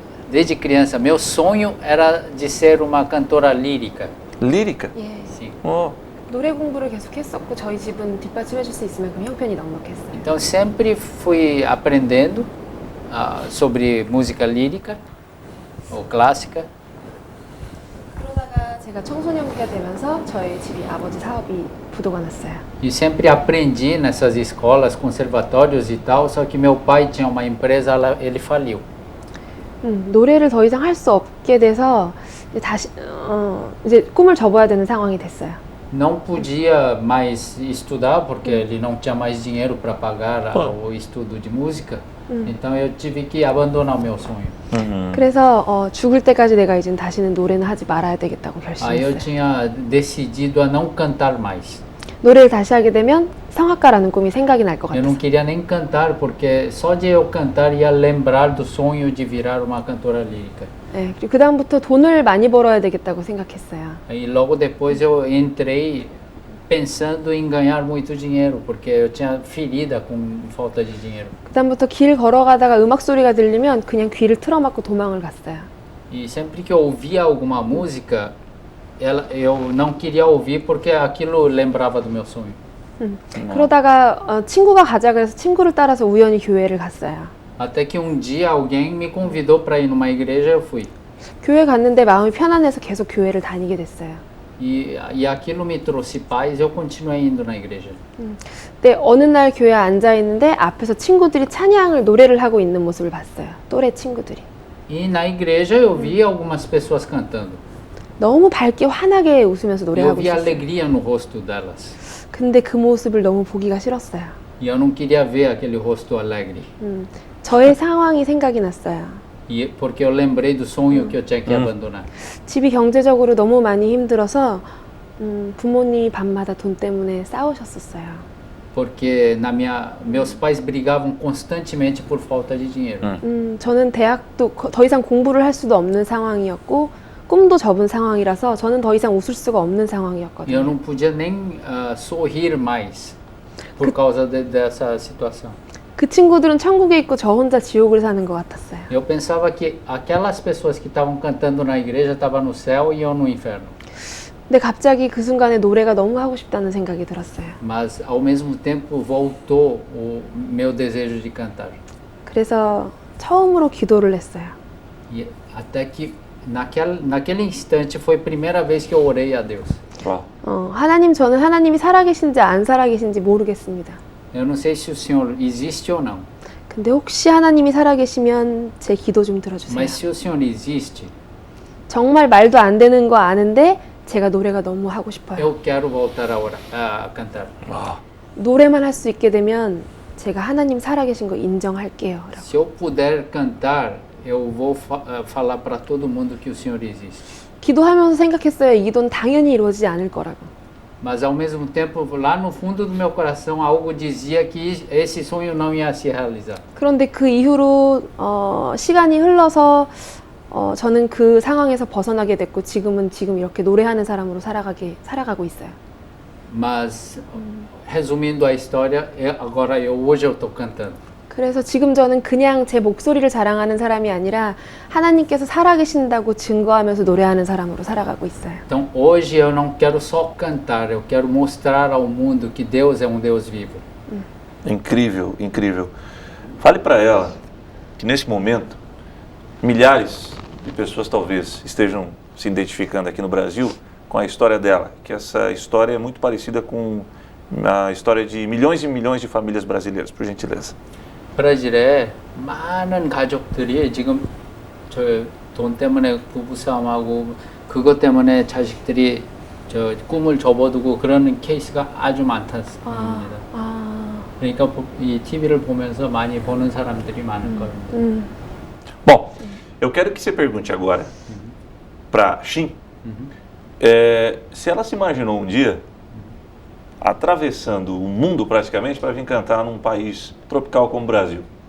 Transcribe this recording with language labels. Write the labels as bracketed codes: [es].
[pt] Desde criança, meu sonho era de ser uma cantora lírica. Lírica? [ko] 예. [pt] Sim. Oh. [ko] 노래 공부를 계속 했었고 저희 집은 뒷받침해 줄 수 있을 만큼 형편이 넉넉했어요. [pt] Então sempre fui aprendendo sobre música lírica ou clássica. [ko] 그러다가 제가 청소년기가 되면서 저희 집이 아버지 사업이 부도가 났어요. [pt] E sempre aprendi nessas escolas, conservatórios e tal, só que meu pai tinha uma empresa, ele faliu. [ko] 노래를 더 이상 할 수 없게 돼서 다시 이제 꿈을 접어야 되는 상황이 됐어요. [pt] Não podia mais estudar porque ele não tinha mais dinheiro para pagar o estudo de música. Então eu tive que abandonar o meu sonho. [ko] 그래서 죽을 때까지 내가 이제 다시는 노래는 하지 말아야 되겠다고 [pt] Aí eu [ko] 결심했어요. [pt] tinha decidido a não cantar mais. [ko] 노래를 다시 하게 되면 성악가라는 꿈이 생각이 날 것 [pt] Eu não [ko] 같았어요. [pt] queria nem cantar porque só de eu cantar ia lembrar do sonho de virar uma cantora lírica. [ko] 네, 그리고 그 다음부터 돈을 많이 벌어야 되겠다고 생각했어요. [pt] E logo depois eu entrei pensando em ganhar muito dinheiro porque eu tinha ferida com falta de dinheiro. [ko] 그 다음부터 길 걸어가다가 음악 소리가 들리면 그냥 귀를 틀어막고 도망을 갔어요. [pt] E sempre que eu ouvia alguma música, eu não queria ouvir porque aquilo lembrava do meu sonho. [ko] 그러다가 친구가 가자 그래서 친구를 따라서 우연히 교회를 갔어요. [pt] Até que um dia alguém me convidou para ir numa igreja, eu fui. [ko] 교회 갔는데 마음이 편안해서 계속 교회를 다니게 됐어요. [pt] E aquilo me trouxe paz, eu continuei indo na igreja. [ko] 근데 어느 날 교회에 앉아 있는데 앞에서 친구들이 찬양을 노래를 하고 있는 모습을 봤어요. 또래 친구들이. [pt] E na igreja eu vi algumas pessoas cantando. [ko] 너무 밝게 환하게 웃으면서 [pt] E eu [ko] 노래하고 [pt] vi [ko] 있었어요. [pt] alegria no rosto delas. [ko] 근데 그 모습을 너무 보기가 싫었어요. [pt] E eu não queria ver aquele rosto alegre. [ko] 저의 상황이 생각이 났어요. [pt] E porque eu lembrei do sonho que eu tinha que abandonar. [ko] 집이 경제적으로 너무 많이 힘들어서 부모님이 밤마다 돈 때문에 싸우셨었어요. [pt] Porque meus pais brigavam constantemente por falta de dinheiro. [ko] 저는 대학도 더 이상 공부를 할 수도 없는 상황이었고 꿈도 접은 상황이라서 저는 더 이상 웃을 수가 없는 [pt] E eu [ko] 상황이었거든요. [pt] não podia nem sorrir mais por causa dessa situação. [ko] 그 친구들은 천국에 있고 저 혼자 지옥을 사는 것 같았어요. [pt] Eu pensava que aquelas pessoas que estavam cantando na igreja estavam no céu e eu no inferno. [ko] 근데 갑자기 그 순간에 노래가 너무 하고 싶다는 생각이 들었어요. [pt] Mas ao mesmo tempo voltou o meu desejo de cantar. [ko] 그래서 처음으로 기도를 했어요. [pt] E até que naquele instante foi a primeira vez que eu orei a Deus. Uau. [ko] 하나님, 저는 하나님이 살아계신지 안 살아계신지 모르겠습니다. [pt] Eu não sei se o Senhor existe ou não, [ko] 근데 혹시 하나님이 살아계시면 제 기도 좀 들어주세요. [pt] mas se o Senhor existe, [ko] 정말 말도 안 되는 거 아는데 제가 노래가 너무 하고 싶어요. [pt] eu quero voltar a cantar. Uau. [ko] 노래만 할 수 있게 되면 제가 하나님 살아계신 거 인정할게요. 라고. [pt] Se eu puder cantar, eu vou falar para todo mundo que o Senhor existe. [ko] 기도하면서 생각했어요. 이 기도는 당연히 이루어지지 않을 거라고. [pt] Mas ao mesmo tempo, lá no fundo do meu coração, algo dizia que esse sonho não ia se realizar. [ko] 그런데 그 이후로 시간이 흘러서 저는 그 상황에서 벗어나게 됐고 지금 이렇게 노래하는 사람으로 살아가고 있어요. [pt] Mas resumindo a história, hoje eu estou cantando. [ko] 그래서 지금 저는 그냥 제 목소리를 자랑하는 사람이 아니라 하나님께서 살아계신다고 증거하면서 노래하는 사람으로 살아가고 있어요. [pt] Então hoje eu não quero só cantar, eu quero mostrar ao mundo que Deus é um Deus vivo. Incrível, incrível. Fale para ela que nesse momento milhares de pessoas talvez estejam se identificando aqui no Brasil com a história dela, que essa história é muito parecida com a história de milhões e milhões de famílias brasileiras, por gentileza. [ko] 브라질에 많은 가족들이 지금 저 돈 때문에 부부싸움하고 그것 때문에 자식들이 저 꿈을 접어두고 그러는 케이스가 아주 많답니다. 그러니까 이 TV를 보면서 많이 보는 사람들이 많을 겁니다. [pt] Bom, eu quero que você pergunte agora para Shin se ela se imaginou um dia atravessando o mundo praticamente para vir cantar num país tropical como o Brasil.